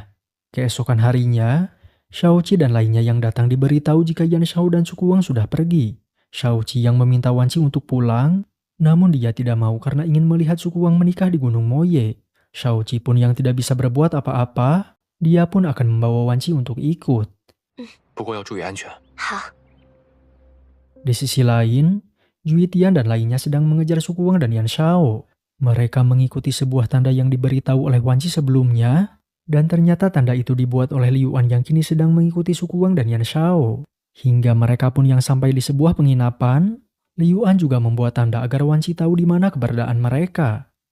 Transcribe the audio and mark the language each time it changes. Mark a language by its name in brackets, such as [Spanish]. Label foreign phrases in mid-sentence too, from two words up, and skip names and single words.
[Indonesian] Keesokan harinya, Shaoqi dan lainnya yang datang diberitahu jika Yan Shao dan Sukuang sudah pergi. Shaoqi yang meminta Wanci untuk pulang, namun dia tidak mau karena ingin melihat Sukuang menikah di Gunung Moye. Shaoqi pun yang tidak bisa berbuat apa-apa, dia pun akan membawa Wanci untuk ikut. [Chinese] 不过要注意安全。好， [Indonesian] Di sisi lain, Juitian dan lainnya sedang mengejar Sukuang dan Yan Shao. Mereka mengikuti sebuah tanda yang diberitahu oleh Wanci sebelumnya, dan ternyata tanda itu dibuat oleh Liu An yang kini sedang mengikuti Sukuang dan Yan Shao. Hingga mereka pun yang sampai di sebuah penginapan, Liu An juga membuat tanda agar Wanci tahu di mana keberadaan mereka.